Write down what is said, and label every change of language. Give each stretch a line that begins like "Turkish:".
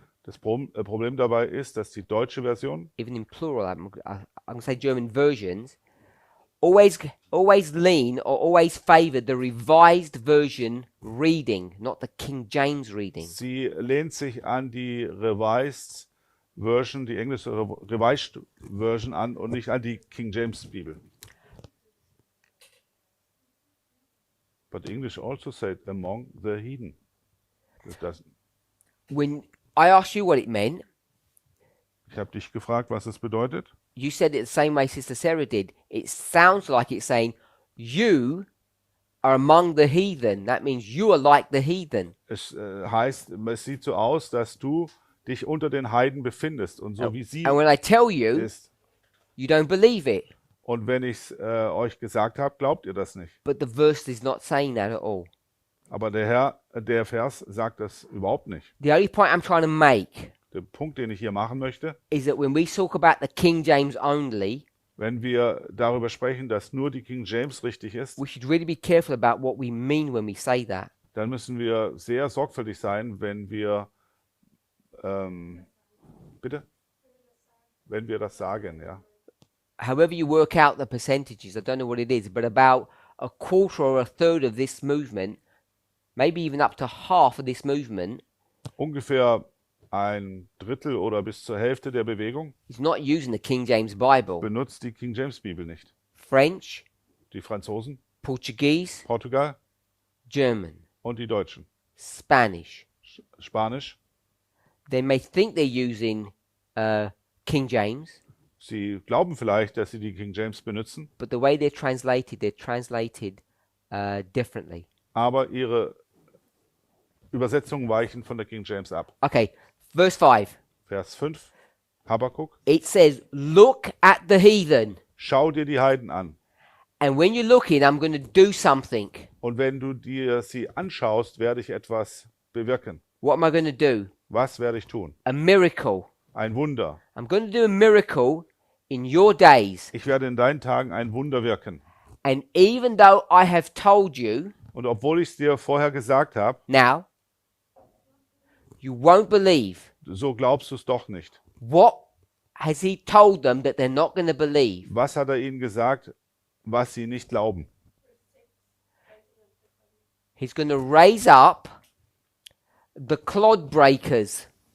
German: Das Problem dabei ist, dass die deutsche Version,
English: even in plural, I'm going to say German versions, always lean or always favor the revised version reading, not the King James reading.
German: sie lehnt sich an die Revised Version, die englische Revised Version an und nicht an die King James Bibel.
English: But English also said among the heathen.
German: Das,
English: When I asked you what it meant,
German: ich habe dich gefragt, was es bedeutet.
English: you said it the same way Sister Sarah did. It sounds like it's saying, you are among the heathen. That means you are like the heathen.
German: Es heißt, es sieht so aus, dass du dich unter den Heiden befindest und so wie sie
English: And when I tell you,
German: ist.
English: you don't believe it.
German: Und wenn ich es euch gesagt habe, glaubt ihr das nicht.
English: But the verse is not saying that at all.
German: Aber der Vers sagt das überhaupt nicht.
English: The only point I'm trying to make
German: Der Punkt, den ich hier machen möchte,
English: is that when we talk about the King James only,
German: wenn wir darüber sprechen, dass nur die King James richtig ist,
English: we should really be careful about what we mean when we say that.
German: dann müssen wir sehr sorgfältig sein, wenn wir bitte? Wenn wir das sagen, ja.
English: However you work out the percentages, I don't know what it is, but about a quarter or a third of this movement, maybe even up to half of this movement,
German: Ungefähr ein Drittel oder bis zur Hälfte der Bewegung
English: is not using the King James Bible.
German: benutzt die King James Bibel nicht.
English: French,
German: Die Franzosen,
English: Portuguese,
German: Portugal
English: German,
German: und die Deutschen.
English: Spanish.
German: Spanisch.
English: They may think they're using King James,
German: Sie glauben vielleicht, dass sie die King James benutzen,
English: but the way they're translated differently.
German: aber ihre Übersetzungen weichen von der King James ab.
English: Okay, verse 5.
German: Vers 5, Habakkuk.
English: It says, look at the heathen.
German: Schau dir die Heiden an.
English: And when you're looking, I'm going to do something.
German: Und wenn du dir sie anschaust, werde ich etwas bewirken.
English: What am I going to do?
German: Was werde ich tun?
English: A miracle.
German: Ein Wunder.
English: I'm going to do a miracle in your days.
German: Ich werde in deinen Tagen ein Wunder wirken.
English: And even though I have told you,
German: Und obwohl ich es dir vorher gesagt habe,
English: now, you won't believe.
German: so glaubst du es doch nicht.
English: What has he told them that they're not going to believe?
German: Was hat er ihnen gesagt, was sie nicht glauben?
English: He's going to raise up the clod breakers.